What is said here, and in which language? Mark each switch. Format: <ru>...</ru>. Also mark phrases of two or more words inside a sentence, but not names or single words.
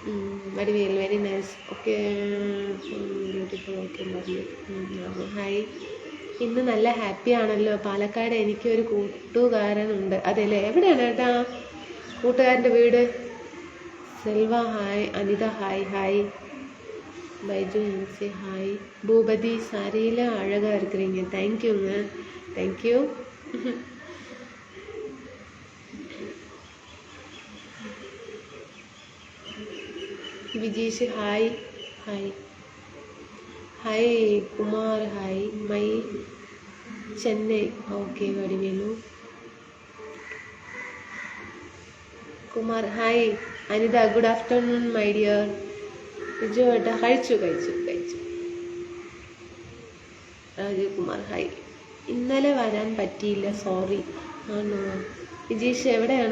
<en>വടിവേൽ very nice. okay beautiful. okay hi.</en> <ml>ഇന്ന് നല്ല ഹാപ്പി ആണല്ലോ. പാലക്കാട് എനിക്കൊരു കൂട്ടുകാരനുണ്ട്. അതെല്ലേ, എവിടെയാണ് ഏട്ടാ കൂട്ടുകാരൻ്റെ വീട്? സെൽവ ഹായ്. അനിത ഹായ്. ഹായ് பைஜு என்சி ஹாய்.</ml> <ta>பூபதி சாரியில் அழகாக இருக்கிறீங்க. தேங்க்யூங்க, தேங்க்யூ. விஜேஷ் ஹாய். ஹாய் ஹாய். குமார் ஹாய்.</ta> <en>மை சென்னை. ஓகே வடிவேலு.</en> <ml>കുമാർ ഹായ്. അനിത</ml> <en>good afternoon my dear.</en> <ml>വിജു ഏട്ടാ കഴിച്ചു. രാജകുമാർ ഹായ്. ഇന്നലെ വരാൻ പറ്റിയില്ല, സോറി. ആണോ വിജീഷ്, എവിടെയാണ്?</ml>